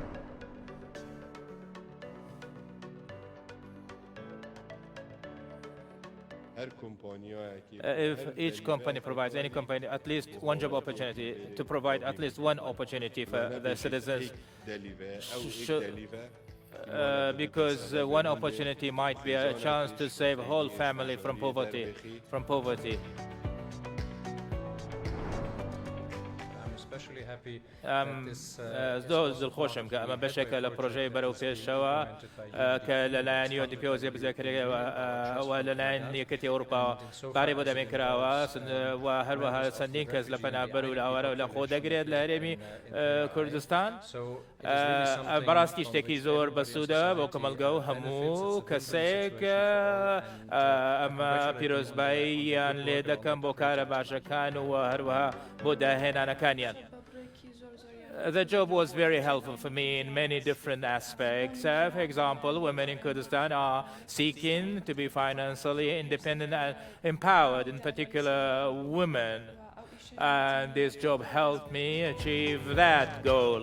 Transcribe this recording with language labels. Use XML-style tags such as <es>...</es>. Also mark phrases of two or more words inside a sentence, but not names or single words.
<en>If each company provides, any company, at least one job opportunity, to provide at least one opportunity for the citizens, because one opportunity might be a chance to save a whole family from poverty.</en> <ckb>زۆر خۆشم کە ئەمە بەشێکە لە پڕۆژەی بەرەوپێشەوە کە لەلایەن UNDP وەزیر بزەکرێەوە لەلایەن یەکەتی ئەوروپا باری بۆ دەمێنکراوە و هەروەها چەندین کەس لە پەنابەر و لاوەرە و لە خۆ دەگرێت لە هەرێمی کوردستان. بەڕاستی شتێکی زۆر بەسوودە بۆ کۆمەلگا و هەموو کەسێک ئەمە پیرۆزباییان لێ دەکەم بۆ کارە باشەکان و هەروەها بۆ داهێنانەکانیان.</ckb> <en>The job was very helpful for me in many different aspects. For example, women in Kurdistan are seeking to be financially independent and empowered, in particular women. And this job helped me achieve that goal.</en>